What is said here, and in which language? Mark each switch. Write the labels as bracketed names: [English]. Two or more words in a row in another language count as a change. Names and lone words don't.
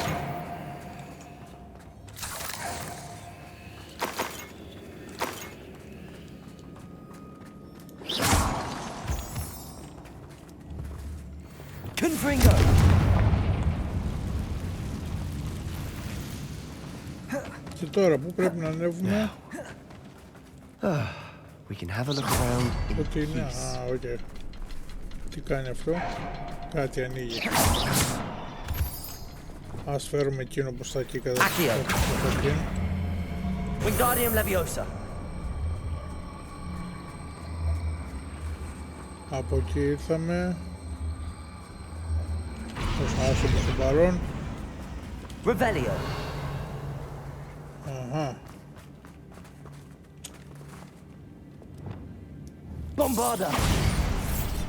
[Greek] Confringo. Και τώρα πού πρέπει να ανέβουμε? [English] We can have a look around in [Greek] Ότι είναι, [English] peace. [Greek] οκ. Τι κάνει αυτό? Κάτι ανοίγει. Ας φέρουμε εκείνο προς τα εκεί κατά Accio. Wingardium Leviosa. Από εκεί ήρθαμε. Θα χάσουμε στον παρόν. Revelio. Αχα. Bombarda.